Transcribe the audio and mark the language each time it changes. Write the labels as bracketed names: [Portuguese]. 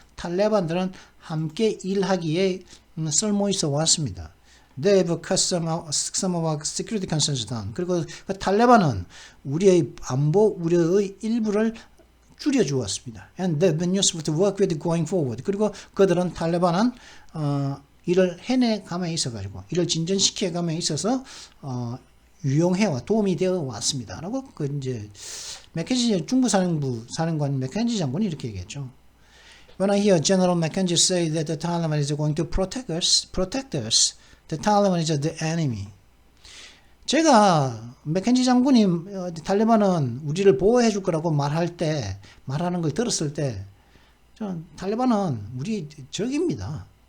[Korean] 탈레반들은 함께 일하기에 쓸모 있어 왔습니다. [English] They've cut some of our security concerns down. [Korean] 그리고 그 탈레반은 우리의 안보 우려의 일부를 줄여 주었습니다. [English] And they've been useful to work with going forward. [Korean] 그리고 그들은 탈레반은 일을 해내감에 있어가지고 일을 진전시켜감에 있어서 유용해와 도움이 되어 왔습니다. 라고 그 이제 맥켄지 중부 사령관 맥켄지 장군이 이렇게 얘기했죠. [English] When I hear General McKenzie say that the Taliban is going to protect us, the Taliban is the enemy. [Korean] 제가 맥켄지 장군이 탈레반은 우리를 보호해 줄 거라고 말하는 걸 들었을 때, 전 탈레반은 우리 적입니다.